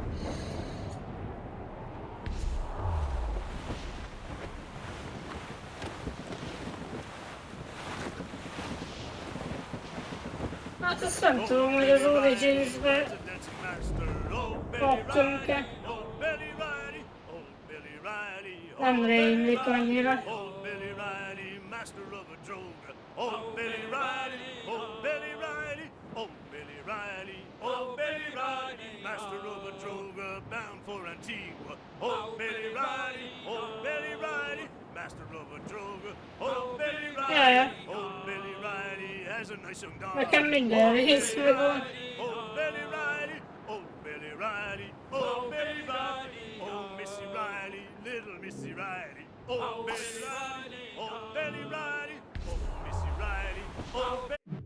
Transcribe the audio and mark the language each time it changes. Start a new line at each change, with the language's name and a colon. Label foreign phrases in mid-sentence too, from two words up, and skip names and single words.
Hungarian: Hát azt nem tudom, hogy az Origins-ben kaptunk-e. Nem rémlik annyira.
English: Oh, Billy Riley, master of a droga, bound for Antigua. Oh, Billy Riley, oh, Billy Riley, master of a droga. Oh, Billy Riley, oh, Billy Riley has a nice young daughter.
Hungarian: Nekem minden rész megvan.
English: Oh, Billy Riley, oh, Billy Riley, oh, Billy Riley, oh, Missy Riley, little Missy Riley. Oh, Billy Riley, oh, Billy Riley, oh, Missy Riley, oh, Billy.